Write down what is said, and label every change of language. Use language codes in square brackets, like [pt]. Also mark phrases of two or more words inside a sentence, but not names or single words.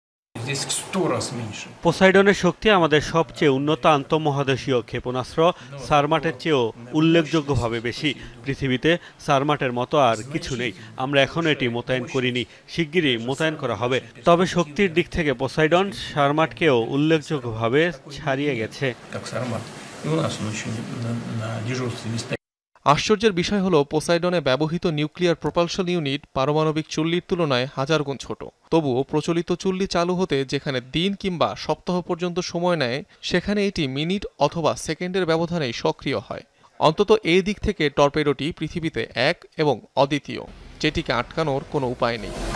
[bn] পোসাইডনের শক্তি আমাদের সবচেয়ে উন্নত আন্তঃমহাদেশীয় ক্ষেপণাস্ত্র সারমাটের চেয়েও উল্লেখযোগ্যভাবে বেশি। পৃথিবীতে সারমাটের মতো আর কিছু নেই। আমরা এখনো এটি মোতায়েন করিনি, শিগগিরই মোতায়েন করা হবে। তবে শক্তির দিক থেকে পোসাইডন সারমাটকেও উল্লেখযোগ্যভাবে ছাড়িয়ে গেছে। [ru] И у нас он еще на дежурстве не стоит. [bn] আশ্চর্যের বিষয় হলো পোসাইডনে ব্যবহৃত [en] nuclear propulsion unit [bn] পারমাণবিক চুল্লির তুলনায় হাজার গুণ ছোট। তবুও প্রচলিত চুল্লি চালু হতে যেখানে দিন কিংবা সপ্তাহ পর্যন্ত সময় নেয়, সেখানে এটি মিনিট অথবা সেকেন্ডের ব্যবধানেই সক্রিয় হয়। অন্তত এই দিক থেকে টর্পেডোটি পৃথিবীতে এক এবং অদ্বিতীয়, যেটিকে আটকানোর কোনো উপায় নেই।